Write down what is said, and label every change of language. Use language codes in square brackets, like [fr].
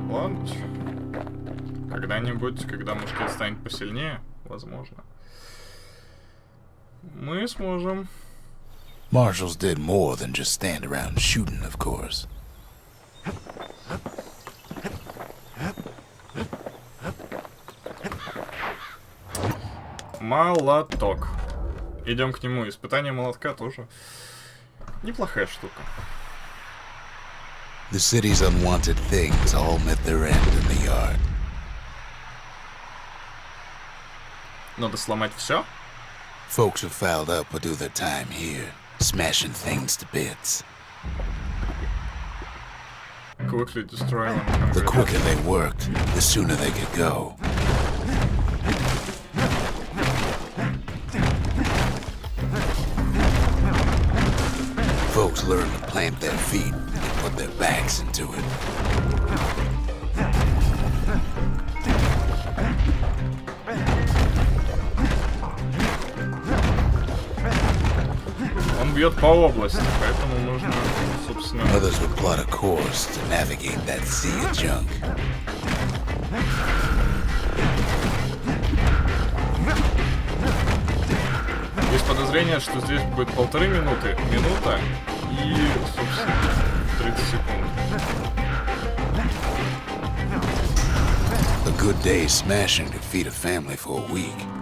[ru] тронуть. Когда-нибудь, когда мушкет станет посильнее, возможно, мы сможем. [en] Marshals did more than just stand around shooting, of course. [ru] Молоток. Идем к нему. Испытание молотка тоже неплохая штука. [en] The city's unwanted things all met their end in the yard. [ru] Надо сломать все. [en] Folks who fouled up would do their time here, smashing things to bits. Quickly destroy them. The quicker they worked, the sooner they could go. Folks learned to plant their feet and put their backs into it. [ru] Он бьет по области, поэтому нужно, собственно... [en] Others would plot a course to navigate that sea of junk. [ru] Есть подозрение, что здесь будет 1,5 минуты, минута и, собственно, 30 секунд. [en] A good day smashing could feed a family for a week.